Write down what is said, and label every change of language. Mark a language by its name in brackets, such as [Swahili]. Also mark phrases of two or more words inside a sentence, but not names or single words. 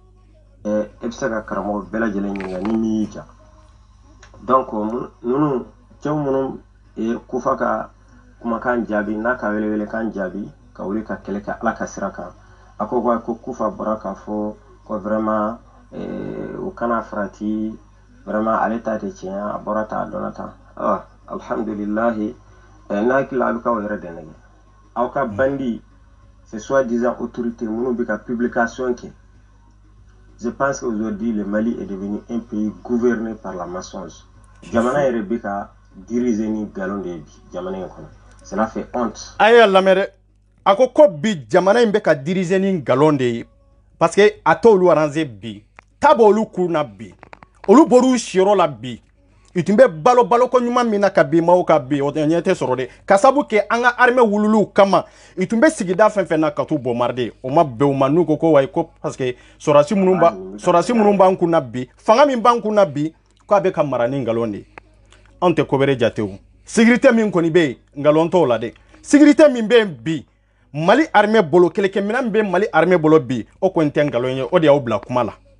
[Bambara] e bɛ se ka karamɔgɔ bɛɛ lajɛlen ɲininka ni min y'i ja donc ninnu cɛw minnu ye Kufa ka kumakan jaabi n'a ka welewelekan jaabi ka wuli ka kɛlɛ kɛ ala ka sira kan a ko ko Kufa bɔra k'a fɔ ko vraiment u kana farati vraiment ale ta tɛ tiɲɛ a bɔra ta a dɔnna ta alhamdulilahi n'a hakili a bɛ k'aw yɛrɛ dɛmɛ aw ka bandi [French] c'est soi-disant autorité [Bambara] minnu bɛ ka publication kɛ. [French] Je pense qu'aujourd'hui le Mali est devenu un pays gouverné par la maçonnerie. [Bambara] Jamana yɛrɛ bɛ ka diriger ni galon de ye bi jamana in kɔnɔ. [French] Cela fait honte. [Bambara] A ye lamɛn dɛ a ko bi jamana in bɛ ka diriger ni galon de ye [French] parce que [Bambara] a t'olu arranger bi ta b'olu kun na bi olu bɔr'u siyɔrɔ la bi i tun bɛ baloko ɲuman min na ka bin maaw ka bi o ɲɛ tɛ sɔrɔ dɛ ka sabu kɛ an ka armée wululiw kama i tun bɛ sigida fɛn fɛn na ka t'u bombarder o ma bɛn o ma n'u ko wayi ko [French] parce que [Bambara] sɔrɔdasi minnu b'an kun na bi fanga min b'an kun na bi k'a bɛ ka mara ni nkalon de ye anw tɛ ko wɛrɛ jate o sécurité min kɔni bɛ yen nkalon t'o la dɛ sécurité min bɛ yen bi Mali armée bolo kɛlɛkɛminɛn min bɛ Mali armée bolo bi o kɔni tɛ nkalon ye o de y'aw bila kuma la